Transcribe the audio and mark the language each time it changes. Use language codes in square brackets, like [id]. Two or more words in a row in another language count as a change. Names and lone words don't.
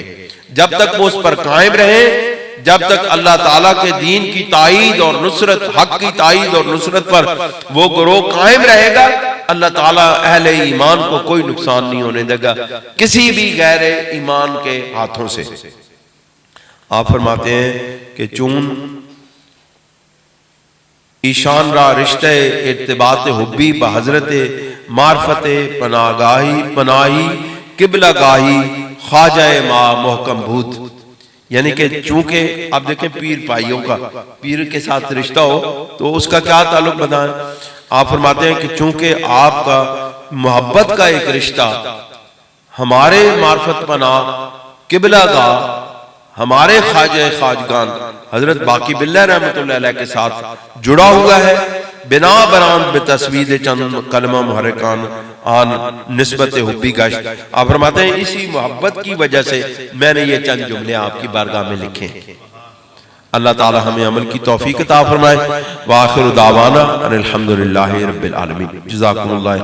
[ur] جب تک وہ اس پر قائم رہیں، جب تک اللہ تعالیٰ کے دین کی تائید اور نصرت، حق کی تائید اور نصرت پر وہ گروہ قائم رہے گا، اللہ تعالیٰ اہل ایمان کو کوئی نقصان نہیں ہونے دے گا کسی بھی غیر ایمان کے ہاتھوں سے۔ آپ فرماتے ہیں کہ [fa] چون ایشان را رشتہ ارتباط حبی بحضرت معرفت پناہی قبلہ گاہی خواجہ ما محکم بھوت، [ur] یعنی کہ چونکہ آپ دیکھیں پیر بھائیوں کا، پیر کے ساتھ رشتہ ہو تو اس کا کیا تعلق بتائیں؟ آپ فرماتے ہیں کہ چونکہ آپ کا محبت کا ایک رشتہ ہمارے معرفت پناہ قبلہ گاہ، ہمارے خواجہ خواجگان حضرت باقی باللہ رحمۃ اللہ علیہ کے ساتھ جڑا ہوا ہے، [fa] بنا بران بتصوید چند کلمہ محرکان آن نسبت حبی گشت۔ [ur] آپ فرماتے ہیں اسی محبت کی وجہ سے میں نے یہ چند جملے آپ کی بارگاہ میں لکھے۔ اللہ تعالی ہمیں عمل کی توفیق عطا فرمائے۔ [ar] وآخر دعوانا ان الحمدللہ رب العالمین۔ جزاکم اللہ۔